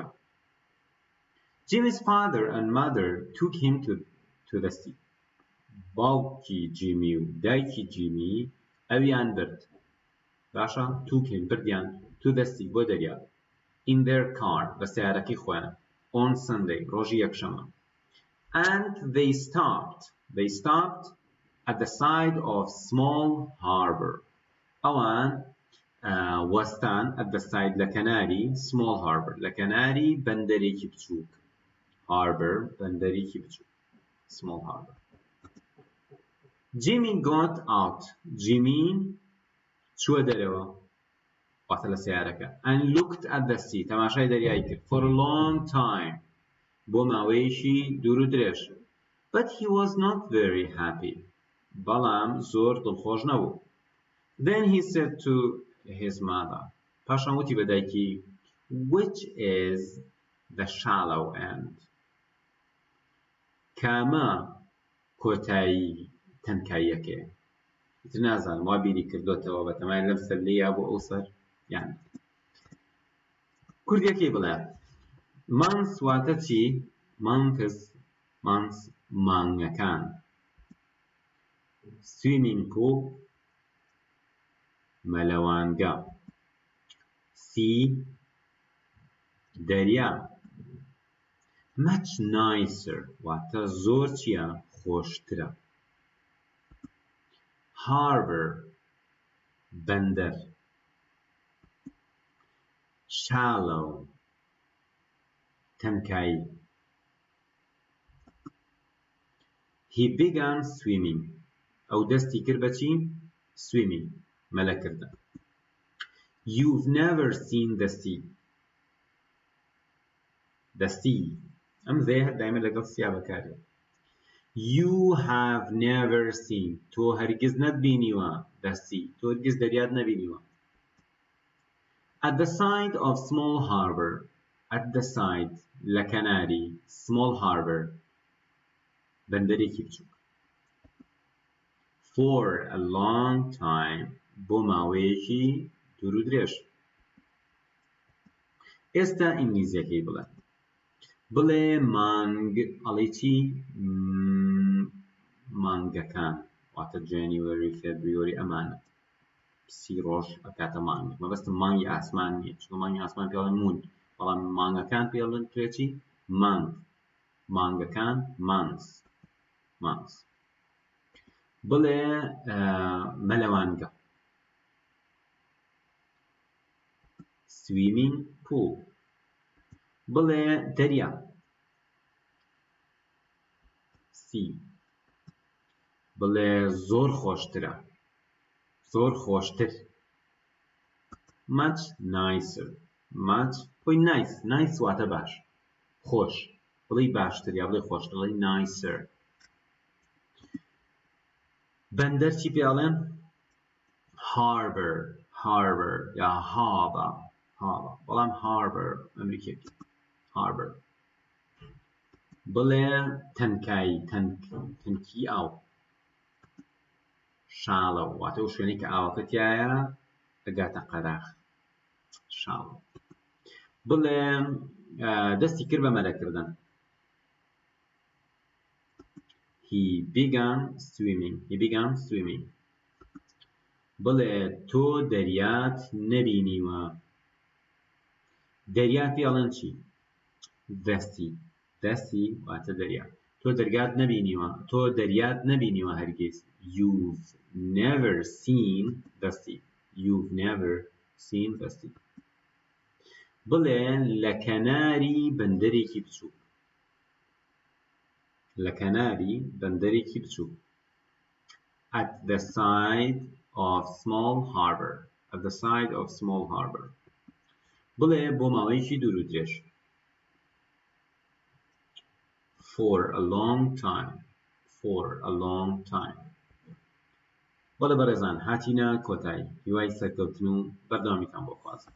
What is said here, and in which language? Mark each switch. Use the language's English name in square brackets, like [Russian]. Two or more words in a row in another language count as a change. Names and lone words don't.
[English] Jimmy's father and mother took him to the sea. [Central Kurdish] باوکی جیمی و دایکی جیمی ئەویان برد. [English] باشە؟ took him بردیان to the sea [Central Kurdish] بۆ دەریا. [English] In their car [Central Kurdish] بە سیارەکەی خۆیان. [English] On Sunday [Central Kurdish] ڕۆژی یەکشەمە. [English] And they stopped at the side of small harbor. [Central Kurdish] ئەوان وەستان [English] at the side [Central Kurdish] لە کەناری [English] small harbor [Central Kurdish] لە کەناری بەندەرێکی بچووک. Harbor بەندەرێکی بچووک. [English] Small harbor. Jimmy got out. [Central Kurdish] Jimmy چووە دەرەوە واتە لە سیارەکە. [English] And looked at the sea. [Central Kurdish] تەماشای دەریای کرد. [English] For a long time. [Central Kurdish] بۆ ماوەیەکی دوور و درێژ. [English] But he was not very happy. [Central Kurdish] بەڵام زۆر دڵخۆش نەبوو. [English] Then he said to his mother. [Central Kurdish] پاشان وتی بە دایکی [English] which is the shallow end. [Central Kurdish] کامە کۆتایی تەنکاییەکەیە. ئیتر نازانم وا بیری کردوتەوە بەتەمای لەم سەر لێ یا بۆ ئەو سەر یان کوردیەکەی بڵێ مانس واتە چی؟ مانس مانگەکان. [English] swimming pool مەلەوانگە. sea دەریا. much nicer [Central Kurdish] واتە زۆر چییە؟ خۆشترە. [English] harbor بەندەر. shallow تەنکایی. he began swimming [Central Kurdish] ئەو دەستی کرد بە چی؟ [English] swimming مەلەکردن. you've never seen the sea the sea [Central Kurdish] ئەم زەیە هەر دایمە لەگەڵ سیا بەکارێت. [English] you have never seen [Central Kurdish] تۆ هەرگیز نەتبینیوە [English] the sea [Central Kurdish] تۆ هەرگیز دەریات نەبینیوە. [English] at the side of small harbor at the side [Central Kurdish] لە کەناری [English] small harbor [Central Kurdish] بەندەرێکی بچووک. [English] for a long time [Central Kurdish] بۆ ماوەیەکی دوور و درێژ. ئێستا ئینگلیزیەکەی بڵێ. بڵێ مانگ ئەڵێ چی؟ مانگەکان واتە جانیوەری فێبریۆری ئەمانە سی ڕۆژ ئەکاتە مانگ. مەبەستم مانگی ئاسمان نییە چونکە مانگی ئاسمان پێڵێن مون بەڵام مانگەکان پێڵێن کرێکی مانگ. مانگەکان مانس. بڵێ مەلەوانگە [English] swimming pool. [Central Kurdish] بڵێ دەریا sea. بڵێ زۆر خۆشترە زۆر خۆشتر [English] much nicer [Central Kurdish] much بۆی nice واتە باش خۆش بڵێ باشتر یا بڵێ خۆشتر بڵێ nicer. بەندەر چی پێڵێن؟ harbor یا harbor بەڵام harbor ئەمریکێکی harbor. بڵێ تەنکایی تەنکی ئاو shallow واتە ئەو شوێنەی کە ئاوەکە تایە ئەگاتە قەراغ shallow. بڵێ دەستی کرد بە مەلەکردن. [English] he began swimming. [Central Kurdish] بڵێ تۆ دەریات نەبینیوە. دەریا پێڵێن چی؟ [English] the sea [Central Kurdish] واتە دەریا. تۆ دەریات نەبینیوە هەرگیز. [English] you've never seen the sea. [Central Kurdish] بڵێ لە کەناری بەندەرێکی بچووک. [English] at the side of small harbor. [Central Kurdish] بڵێ بۆ ماوەیەکی دوور و درێژ. [English] for a long time. [Central Kurdish] بەڵێ بەڕێزان هاتینە کۆتایی هیوای سەرکەوتن و بەردەوامیتان بۆ خوازم.